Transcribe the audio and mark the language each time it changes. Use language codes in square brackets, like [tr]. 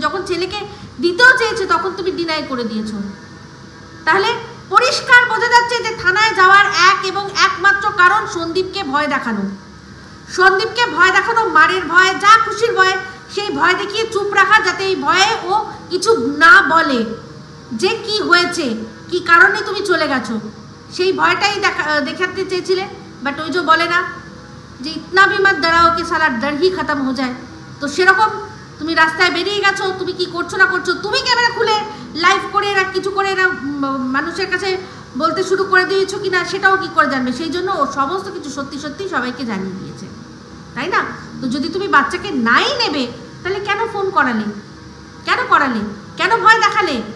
[bn] যখন ছেলেকে দিতেও চেয়েছে তখন তুমি ডিনাই করে দিয়েছো। তাহলে পরিষ্কার বোঝা যাচ্ছে যে থানায় যাওয়ার এক এবং একমাত্র কারণ সন্দীপকে ভয় দেখানো। সন্দীপকে ভয় দেখানো, মারের ভয়, যা খুশির ভয়, সেই ভয় দেখিয়ে চুপ রাখা, যাতে এই ভয়ে ও কিছু না বলে যে কি হয়েছে, কি কারণে তুমি চলে গেছো, সেই ভয়টাই দেখাতে চেয়েছিলে। বাট ওই যে বলে না যে [hi] ইতনা भी मत डराओ कि साला डर ही खत्म हो जाए। [bn] তো সেরকম তুমি রাস্তায় বেরিয়ে গেছো, তুমি কি করছো না করছো, তুমি ক্যামেরা খুলে লাইভ করে না কিছু করে না মানুষের কাছে বলতে শুরু করে দিয়েছো কিনা সেটাও কি করে জানবে? সেই জন্য ও সমস্ত কিছু সত্যি সত্যি সবাইকে জানিয়ে দিয়েছে, তাই না? তো যদি তুমি বাচ্চাকে নাই নেবে তাহলে কেন ফোন করালে? কেন করালে? কেন ভয় দেখালে?